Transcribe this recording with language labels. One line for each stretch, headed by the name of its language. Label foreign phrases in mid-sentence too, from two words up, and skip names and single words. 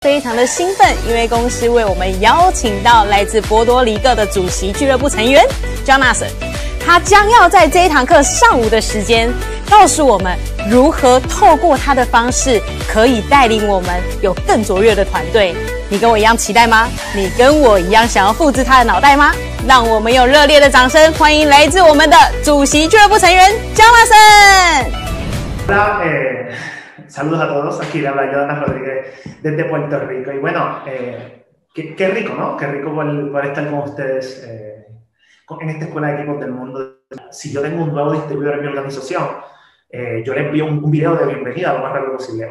Chinese: 非常的兴奋，因为公司为我们邀请到来自波多黎各的主席俱乐部成员 Jonathan， 他将要在这一堂课上午的时间，告诉我们如何透过他的方式，可以带领我们有更卓越的团队。你跟我一样期待吗？你跟我一样想要复制他的脑袋吗？让我们用热烈的掌声欢迎来自我们的主席俱乐部成员 Jonathan。
Spanish: Hola, saludos a todos. Aquí le habla Jonathan Rodríguez desde Puerto Rico. Y bueno, qué rico, ¿no? Qué rico por estar con ustedes en esta escuela de equipos del mundo. Si yo tengo un nuevo distribuidor en mi organización, yo le envío un video de bienvenida lo más rápido posible.